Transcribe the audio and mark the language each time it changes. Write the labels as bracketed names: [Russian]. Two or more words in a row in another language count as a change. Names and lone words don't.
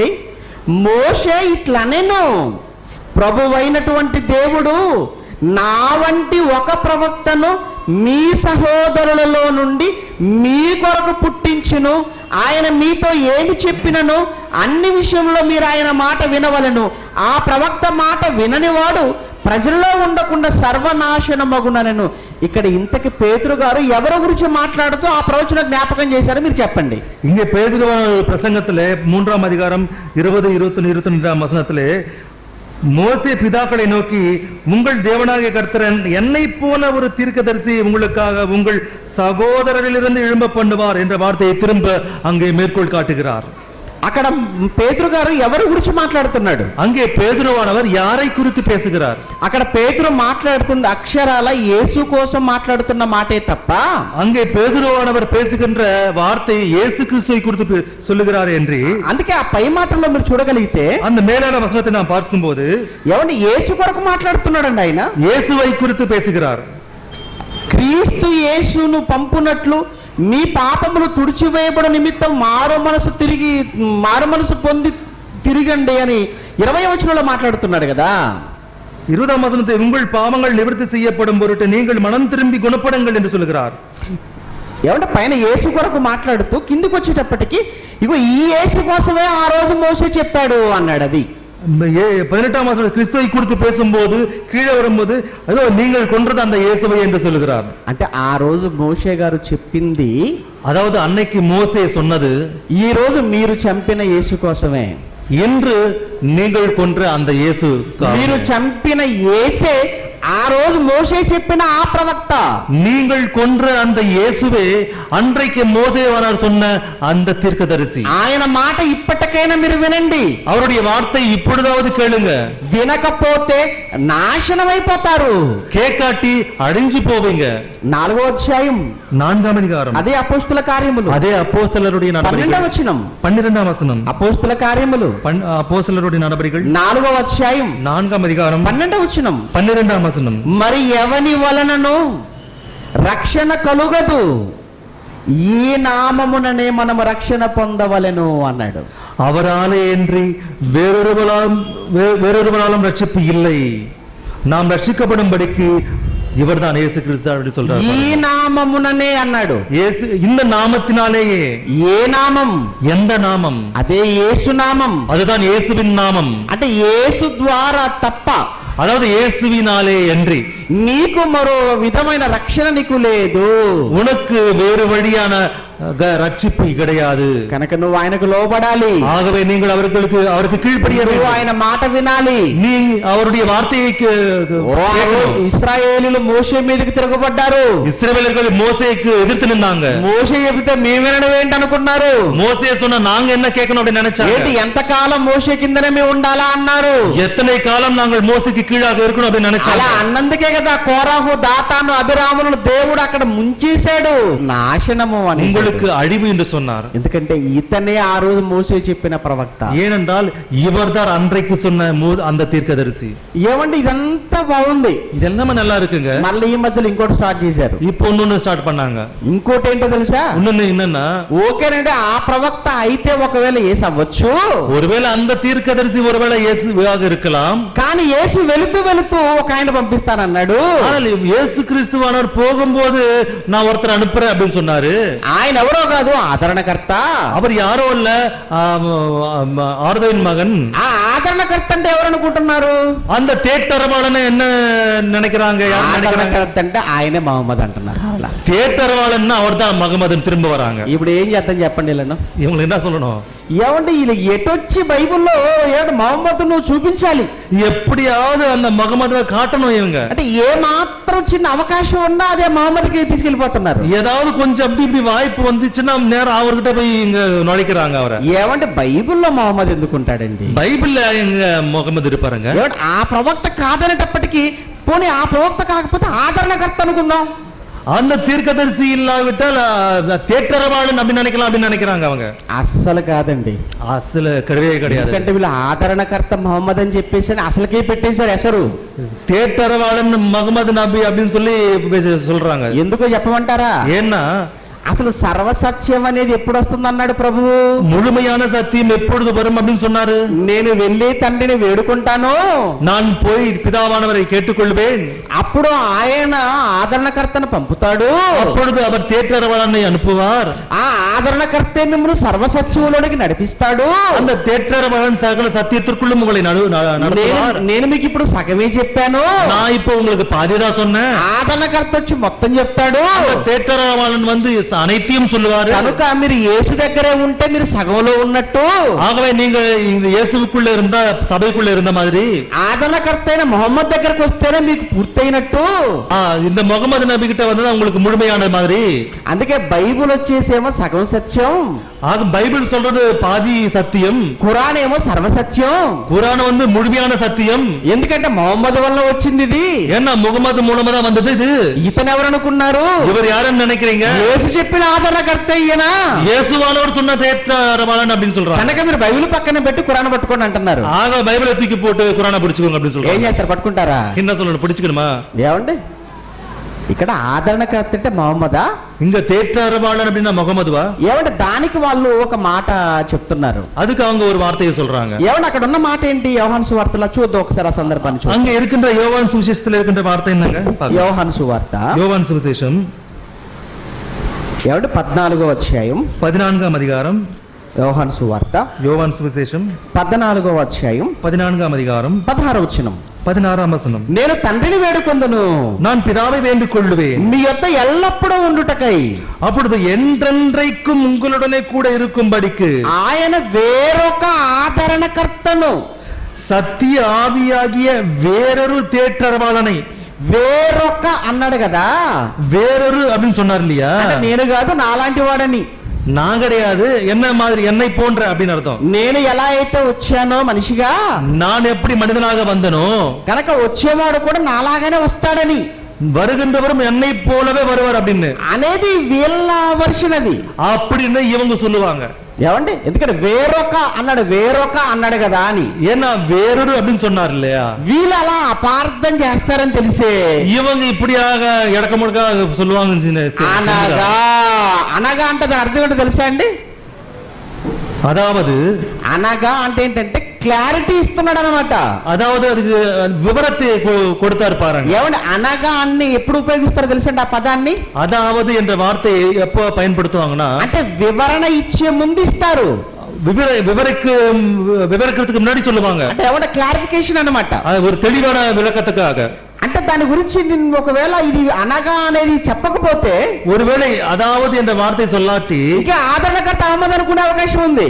[Telugu] మోషే ఇట్లనెను, ప్రభువైనటువంటి దేవుడు నా వంటి ఒక ప్రవక్తను మీ సహోదరులలో నుండి మీ కొరకు పుట్టించును, ఆయన మీతో ఏమి చెప్పినను అన్ని విషయంలో మీరు ఆయన మాట వినవలెను, ఆ ప్రవక్త మాట విననివాడు ప్రజల్లో ఉండకుండా సర్వనాశనమగునను. ఇక్కడ ఇంతకి పేతురు గారు ఎవరి గురించి మాట్లాడుతూ ఆ ప్రవచన జ్ఞాపకం చేశారో మీరు చెప్పండి. [Tamil] இங்கே பேதுரு பிரசங்கத்திலே 3ஆம் அதிகாரம் 20, 21, 22ஆம் வசனத்திலே மோசே பிதாக்களை நோக்கி உங்கள் தேவனாகிய கர்த்தர் என்னை போல ஒரு தீர்க்கதரிசி உங்களுக்காக உங்கள் சகோதரரிலிருந்து எழும்ப பண்ணுவார் என்ற வார்த்தையை திரும்ப அங்கே மேற்கோள் காட்டுகிறார். [Telugu] అక్కడ పేతురు గారు ఎవరి గురించి మాట్లాడుతున్నాడు? [Tamil] அங்கே பேதுருவானவர் யாரை குறித்து பேசுகிறார்? [Telugu] అక్కడ పేతురు మాట్లాడుతున్న అక్షరాల యేసు కోసం మాట్లాడుతున్న మాటే తప్ప [Tamil] அங்கே பேதுருவானவர் பேசுகின்ற வார்த்தை இயேசு கிறிஸ்துவை குறித்து சொல்லுகிறார் என்று. [Telugu] అందుకే ఆ పై మాటల్లో మీరు చూడగలిగితే [Tamil] அந்த மேலான வசனத்தை நாம் பார்க்கும்போது [Telugu] ఏమండి యేసు కొరకు మాట్లాడుతున్నాడండి. ఆయన [Tamil] இயேசுவை குறித்து பேசுகிறார். [Telugu] క్రీస్తు యేసును పంపునట్లు మీ పాపములు తుడిచివేయబడి నిమిత్తం మారు మనసు పొంది తిరిగండి అని 20వ వచనంలో మాట్లాడుతున్నాడు కదా. [Tamil] 20ஆம் வசனத்தை உங்கள் பாவங்கள் நிவர்த்தி செய்யப்படும் பொருட்டு நீங்கள் மனம் திரும்பி குணப்படுங்கள் என்று சொல்கிறார். [Telugu] ఏమంటే పైన యేసు కొరకు మాట్లాడుతూ కిందికి వచ్చేటప్పటికి ఇగో ఈ యేసు కోసమే ఆ రోజు మోసే చెప్పాడు అన్నాడు. అది [Tamil] 18ஆம் வசனம் கிறிஸ்துவை குறித்து பேசும்போது கீழே வரும்போது அதோ நீங்கள் கொன்றது அந்த இயேசுவை என்று சொல்கிறார். [Telugu] అంటే ఆ రోజు మోషే గారు చెప్పింది, [Tamil] அதாவது அன்னைக்கு மோசே சொன்னது [Telugu] ఈ రోజు మీరు చంపిన యేసు కోసమే. [Tamil] என்று நீங்கள் கொன்ற அந்த இயேசு, [Telugu] మీరు చంపిన యేసే ఆ రోజు మోసే చెప్పిన ఆ ప్రవక్త. [Tamil] நீங்கள் கொன்ற அந்த இயேசுவே அன்றைக்கு மோசேவானார் சொன்ன அந்த தீர்க்கதரிசி. [Telugu] ఆయన మాట ఇప్పటికైనా మీరు వినండి, [Tamil] அவருடைய வார்த்தை இப்பொழுதாவது கேளுங்க. [Telugu] వినకపోతే నాశనం అయిపోతారు, [Tamil] கேட்காட்டி அழிஞ்சு போவீங்க. [Telugu] 4వ అధ్యాయం [Tamil] 4ஆம் அதிகாரம் [Telugu] అదే అపోస్తుల కార్యములు [Tamil] அதே அப்போஸ்தலருடைய [Telugu] 12వ [Tamil] நடபடிகள் [Telugu] వచనం. [Tamil] 12ஆம் வசனம். [Telugu] అపోస్తుల కార్యములు [Tamil] அப்போஸ்தலருடைய நடபடிகள் [Telugu] 4వ అధ్యాయం [Tamil] 4ஆம் அதிகாரம் [Telugu] 12వ వచనం. [Tamil] 12ஆம் வசனம். [Telugu] మరి ఎవని వలనను రక్షణ కలుగదు, ఈ నామముననే మనము రక్షణ పొందవలెను అన్నాడు. [Tamil] அவராலே இன்றி வேறொருவனாலும் ரட்சிப்பு இல்லை, நாம் ரட்சிக்கப்படும்படிக்கு இவர்தான் இயேசு கிறிஸ்து அப்படி சொல்றார். [Telugu] ఈ నామముననే అన్నాడు. [Tamil] இயேசு இந்த நாமத்தினாலேயே. [Telugu] ఏ నామం? [Tamil] எந்த நாமம்? [Telugu] అదే యేసు నామం. [Tamil] அதுதான் இயேசுவின் நாமம். [Telugu] అంటే యేసు ద్వారా తప్ప, [Tamil] அதாவது இயேசுவினாலே அன்றி [Telugu] నీకు మరో విధమైన రక్షణ నీకు లేదు. [Tamil] உனக்கு வேறு வழியான ரட்சிப்பு கிடையாது. [Telugu] కనుక నువ్వు ఆయనకు లోబడాలి, [Tamil] ஆகவே நீங்கள் அவருக்கு கீழ்ப்படிய [Telugu] నువ్వు [Tamil] வேண்டும். [Telugu] ఆయన మాట వినాలి. [Tamil] நீ அவருடைய வார்த்தையை [Telugu] ఇశ్రాయేలీలు మోషే మీదకి తిరగబడ్డారు. [Tamil] இஸ்ரவேலர்கள் மோசேக்கு எதிர்த்து நின்னாங்க. [Telugu] మోషే చెబితే మేము వినడం ఏంటి అనుకున్నారు. [Tamil] மோசே சொன்னா நாங்க என்ன கேட்கணும் அப்படின்னு நினைச்சாங்க. [Telugu] ఏంటి ఎంతకాలం మోషే కిందనే మేము ఉండాలా అన్నారు. [Tamil] எத்தனை காலம் நாங்கள் மோசேக்கு கீழாக இருக்கணும் அப்படின்னு நினைச்சாங்க. [Telugu] అలా అన్నందుకే కదా కోరాహు, దాతాను, అభిరాములను దేవుడు అక్కడ ముంచేశాడు. నాశనము అని [Tamil] உங்களுக்கு అழிவு என்று சொன்னார். [Telugu] ఎందుకంటే ఇతనే ఆ రోజు మోసే చెప్పిన ప్రవక్త. [Tamil] ஏனென்றால் இவர்தான் அன்றைக்கு சொன்ன அந்த தீர்க்கதரிசி. [Telugu] ఏమంటే ఇదంతా బాగుంది, [Tamil] இதெல்லாம் நல்லா இருக்குங்க. [Telugu] మళ్ళీ ఈ మధ్యలో ఇంకోటి స్టార్ట్ చేశారు. [Tamil] இப்போ இன்னொன்னு ஸ்டார்ட் பண்ணாங்க. [Telugu] ఇంకోటి ఏంటో తెలుసా? [Tamil] இன்னொன்னு என்னன்னா, [Telugu] ఓకేనంటే ఆ ప్రవక్త అయితే ఒకవేళ యేసు అవ్వచ్చు, [Tamil] ஒருவேளை அந்த தீர்க்கதரிசி ஒருவேளை இயேசுவாக இருக்கலாம். [Telugu] కానీ యేసు వెళుతూ వెళుతూ ఒక ఆయన పంపిస్తానన్నాడు. [Tamil] ஆனால் இயேசு கிறிஸ்துவானவர் போகும்போது நான் ஒருத்தர் அனுப்புறேன் அப்படின்னு சொன்னாரு. [Telugu] ఆయన ఎవరో కాదు, ఆదరణకర్త. [Tamil] அவர் யாரோ இல்ல, ஆறுதலின் மகன். [Telugu] ఆ ఆదరణకర్త అంటే ఎవరు అనుకుంటున్నారు? [Tamil] அந்த தேட்டரவாளன் என்ன நினைக்கிறாங்க? [Telugu] ఆదరణకర్త అంటే ఆయనే మహమ్మద్ అంటున్నారు. అలా [Tamil] தேட்டரவாளன் அவர் தான் மகமதன் திரும்ப வராங்க. [Telugu] ఇప్పుడు ఏం చేద్దాం చెప్పండి వీళ్ళను? [Tamil] இவங்களுக்கு என்ன சொல்லணும்? [Telugu] ఏమంటే వీళ్ళు ఎటొచ్చి బైబిల్లో ఏమంటే మహమ్మద్ నువ్వు చూపించాలి, [Tamil] எப்படியாவது அந்த மகமத காட்டணும். இவங்க [Telugu] అంటే ఏ మాత్రం చిన్న అవకాశం ఉన్నా అదే మహమ్మద్కి తీసుకెళ్లిపోతున్నారు. [Tamil] ஏதாவது கொஞ்சம் அப்படி இப்படி வாய்ப்பு வந்துச்சுன்னா நேரம் அவர்கிட்ட போய் இங்க நுழைக்கிறாங்க அவரை. [Telugu] ఏమంటే బైబిల్లో మహమ్మద్ ఎందుకుంటాడండి? [Tamil] బైబిల్లో எங்க முகமது இருப்பாருங்க. [Telugu] ఏమంటే ఆ ప్రవక్త కాదనేటప్పటికీ పోనీ ఆ ప్రవక్త కాకపోతే ఆదరణకర్త అనుకుందాం. [Tamil] அந்த தீர்க்கதரிசி இல்லாவிட்டால் தேட்டரவாளன் அப்படின்னு நினைக்கிறாங்க அவங்க. [Telugu] అస్సలు కాదండి, [Tamil] అసలు கிடையவே கிடையாது. [Telugu] ఎందుకంటే వీళ్ళు ఆదరణకర్త మహమ్మద్ అని చెప్పేసి అసలుకే పెట్టేశారు ఎసరు. [Tamil] தேட்டரவாளன் மகமது நபி அப்படின்னு சொல்லி சொல்றாங்க. [Telugu] ఎందుకో చెప్పమంటారా? [Tamil] ஏன்னா [Telugu] అసలు సర్వసత్యం అనేది ఎప్పుడు వస్తుంది అన్నాడు ప్రభువు. [Tamil] முழுமையான சத்தியம் எப்பொழுது வரும் அப்படின்னு சொன்னாரு. [Telugu] నేను వెళ్ళి తండ్రిని వేడుకుంటాను, [Tamil] நான் போய் பிதாவானவரை கேட்டுக்கொள்வேன், [Telugu] అప్పుడు ఆయన ఆదరణకర్తను పంపుతాడు, [Tamil] அப்பொழுது அவர் தேற்றரவாளனை அனுப்புவார், [Telugu] ఆ ఆదరణకర్తే మిమ్మల్ని సర్వసత్యంలోనికి నడిపిస్తాడు, [Tamil] அந்த தேற்றரவாளன் சகல சத்தியத்திற்குள்ளும் உங்களை நடத்துவார். [Telugu] నేను మీకు ఇప్పుడు సగమే చెప్పాను, [Tamil] நான் இப்போ உங்களுக்கு பாதிதான் சொன்னேன். [Telugu] ఆదరణకర్త వచ్చి మొత్తం చెప్తాడు, [Tamil] தேற்றரவாளன் வந்து அனைத்தையும் சொல்லுவாரு. [Telugu] కనుక మీరు యేసు దగ్గరే ఉంటే మీరు సగంలో ఉన్నట్టు. [Tamil] ஆகவே நீங்க இயேசுவுக்குள்ள இருந்தா சபைக்குள்ள இருந்த மாதிரி, [Telugu] ఆదరణకర్త అయిన మొహమ్మద్ దగ్గరకు వస్తేనే మీకు పూర్తయినట్టు. [Tamil] இந்த முகமது நபி கிட்ட வந்தா உங்களுக்கு முழுமையான மாதிரி. [Telugu] అందుకే బైబిల్ వచ్చేసేమో సగం సత్యం, [Tamil] பைபிள் சொல்றது பாதி சத்தியம், [Telugu] ఖురాన్ ఏమో సర్వసత్యం. [Tamil] குர்ஆன் வந்து முழுமையான சத்தியம். [Telugu] ఎందుకంటే మొహమ్మద్ వల్ల వచ్చింది ఇది. [Tamil] ஏன்னா முகமது மூலமா தான் வந்தது இது. [Telugu] ఇతను ఎవరు అనుకున్నారు? [Tamil] இவர் யாருன்னு நினைக்கிறீங்க? [Telugu] యేసు చెప్పిన ఆదరణకర్త ఈయన. [Tamil] இயேசுவானவர் சொன்ன தேற்றரவாளன் அப்படின்னு சொல்றாங்க. [Telugu] కనుక మీరు బైబిల్ పక్కన పెట్టి ఖురాన్ పట్టుకోండి అంటున్నారు. [Tamil] ஆக பைபிளை தூக்கி போட்டு குர்ஆனை பிடிச்சுக்கோங்க அப்படின்னு [Telugu] ఏం [Tamil] சொல்றாங்க. [Telugu] చేస్తారు? పట్టుకుంటారా? [Tamil] என்ன சொல்லணும்? பிடிச்சுக்கணுமா? [Telugu] ఏమండి ఇక్కడ ఆదరణకర్త అంటే మహమ్మదా, [Tamil] இங்க தேற்றரவாளன் அப்படின்னா முகமதுவா? [Telugu] ఏమంటే దానికి వాళ్ళు ఒక మాట చెప్తున్నారు. [Tamil] அதுக்கு அவங்க ஒரு வார்த்தையை சொல்றாங்க. [Telugu] ఏమంటే అక్కడ ఉన్న మాట ఏంటి? యోహాను సువార్తలో చూద్దాం ఒకసారి ఆ సందర్భాన్ని చూద్దాం. [Tamil] அங்க இருக்கின்ற யோவான் சுவிசேஷத்துல இருக்கின்ற வார்த்தை என்னங்க? [Telugu] యోహాను సువార్త [Tamil] யோவான் சுவிசேஷம் [Telugu] ఏమంటే 14వ అధ్యాయం, [Tamil] 14ஆம் அதிகாரம். [Telugu] యోహాను సువార్త [Tamil] யோவான் சுவிசேஷம் [Telugu] 14వ అధ్యాయం [Tamil] 14ஆம் அதிகாரம் [Telugu] 16వ వచనం. [Tamil] 16ஆம் வசனம். [Telugu] నేను తండ్రిని వేడుకొందును, [Tamil] நான் பிதாவை வேண்டிக் கொள்ளுவேன், [Telugu] మీ యొద్ద ఎల్లప్పుడూ ఉండుటకై, [Tamil] அப்பொழுது என்றென்றைக்கும் உங்களுடனே கூட இருக்கும்படிக்கு [Telugu] ఆయన వేరొక ఆదరణకర్తను, [Tamil] சத்திய ஆவியாகிய வேறொரு தேற்றரவாளனை. [Telugu] వేరొక అన్నాడు కదా, [Tamil] வேறொரு அப்படின்னு சொன்னார் இல்லையா? [Telugu] అంటే నేను కాదు నాలాంటి వాడని, [Tamil] நான் கிடையாது, என்ன மாதிரி, என்னை போன்ற அப்படின்னு அர்த்தம். [Telugu] నేను ఎలా అయితే వచ్చానో మనిషిగా, [Tamil] நான் எப்படி மனிதனாக வந்தனோ [Telugu] కనుక వచ్చేవాడు కూడా నాలాగానే వస్తాడని, [Tamil] வருகின்றவரும் என்னை போலவே வருவார் அப்படின்னு [Telugu] అనేది వీళ్ళ వర్షన్ అది. [Tamil] அப்படின்னு இவங்க சொல்லுவாங்க. [Telugu] ఏమండి? ఎందుకంటే వేరొక అన్నాడు కదా అని. [Tamil] ஏன்னா வேறொரு அப்படின்னு சொன்னார் இல்லையா? [Telugu] వీళ్ళు అలా అపార్థం చేస్తారని తెలిసే [Tamil] இவங்க இப்படியாக இடக்க முடக்க சொல்லுவாங்க. [Telugu] అనగా అనగా అంటే దాని అర్థం ఏంటో తెలుసా అండి? [Tamil] அதாவது [Telugu] అనగా అంటే ఏంటంటే క్లారిటీ ఇస్తున్నాడు అనమాట. [Tamil] அதாவது அதுக்கு விவரத்தை கொடுத்தார் பாருங்க. [Telugu] ఏమండి అనగా అన్ని ఎప్పుడు ఉపయోగిస్తారో తెలుసండి ఆ పదాన్ని? [Tamil] அதாவது என்ற வார்த்தையை எப்போ பயன்படுத்துவாங்கன்னா, [Telugu] అంటే వివరణ ఇచ్చే ముందు ఇస్తారు, [Tamil] விவரிக்கிறதுக்கு முன்னாடி சொல்லுவாங்க. [Telugu] అంటే ఏమంటే క్లారిఫికేషన్ అన్నమాట. [Tamil] ஒரு தெளிவான விளக்கத்துக்காக. [Telugu] అంటే దాని గురించి నేను ఒకవేళ ఇది అనగా అనేది చెప్పకపోతే [Tamil] ஒருவேளை அதாவது என்ற வார்த்தை சொல்லாட்டி [Telugu] ఇంకా ఆదరణకర్త అహ్మద్ అనుకునే అవకాశం ఉంది.